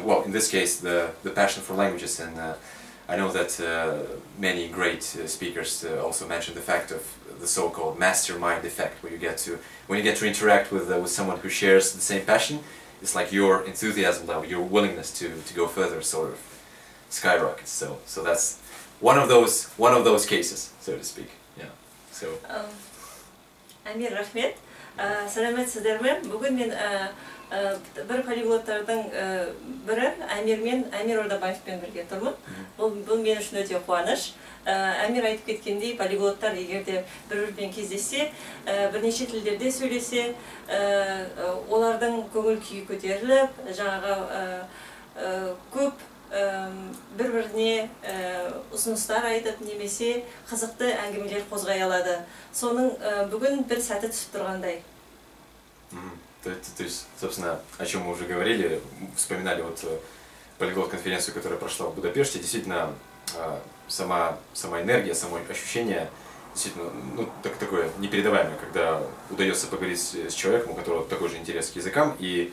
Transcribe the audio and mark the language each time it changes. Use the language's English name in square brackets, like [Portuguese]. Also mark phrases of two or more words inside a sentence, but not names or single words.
[English] Well, in this case, the passion for languages. And I know that many great speakers also mention the fact of the so-called mastermind effect, where when you get to interact with someone who shares the same passion, it's like your enthusiasm level, your willingness to go further, sort of skyrockets. So that's one of those cases, so to speak. Yeah. So. [Kazakh] Амир, рахмет. Сәлеметсіздер ме? Бүгін мен бір полиглоттардың бірі Амир Ордабаевпен бірге тұрмын. Бұл мен үшін өте қуаныш. Амир айтып кеткендей, полиглоттар егерде бір-бірімен кездессе, бірнеше тілдерде сөйлесе, олардың көңіл күйі көтеріліп, жаңағы көп бір-біріне ұсыныстар айтып, немесе қызықты әңгімелер қозғай алады. Соның бүгін бір сәті түсіп тұрғандай. [Russian] То есть, собственно, о чем мы уже говорили, вспоминали вот полиглот-конференцию, которая прошла в Будапеште. Действительно, сама энергия, само ощущение действительно такое непередаваемое, когда удается поговорить с человеком, у которого такой же интерес к языкам, и